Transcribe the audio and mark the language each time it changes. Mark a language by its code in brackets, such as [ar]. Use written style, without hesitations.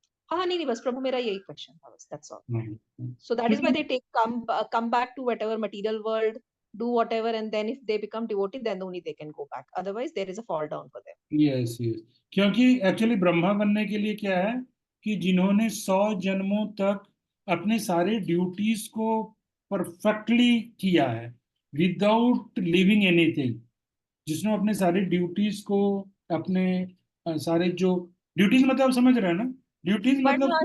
[hi] हाँ नहीं नहीं, बस प्रभु मेरा यही क्वेश्चन था, बस [en] That's all. [hi] नहीं, [en] So that is why [hi] क्योंकि [en] they come back to whatever material world, do whatever, and then if they become devotee, then only they can go back. Otherwise, there is a fall down for them. [hi] Yes yes, क्योंकि actually Brahma बनने के लिए क्या है कि जिन्होंने 100 जन्मों तक अपने सारे ड्यूटीज को परफेक्टली किया है [en] without leaving anything, [hi] जिसने अपने सारे ड्यूटीज को अपने सारे जो ड्यूटीज मतलब समझ रहे हैं ना, ड्यूटीज मतलब